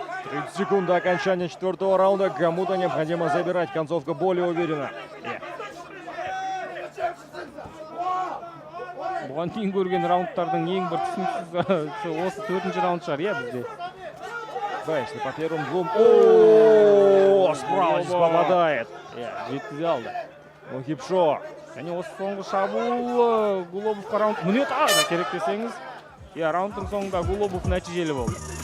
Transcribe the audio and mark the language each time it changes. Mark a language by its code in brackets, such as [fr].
[ru] 30 секунд до окончания 4-го раунда. Кому-то необходимо забирать. Концовка более уверена. [kk] Бұған кейін көрген раундтардың ең бір түсініксіз осы 4-ші раунд шығар, иә бізде. [ru] Да, если по первым двум... О, справа здесь попадает. [kk] Жеткізе алды. [ru] Ну, Хипшо. [kk] Және осы соңғы шабуыл Гулобовқа раунд мүне тағы да керек десеңіз. Раундтың соңында Гулобов нәтижелі болды.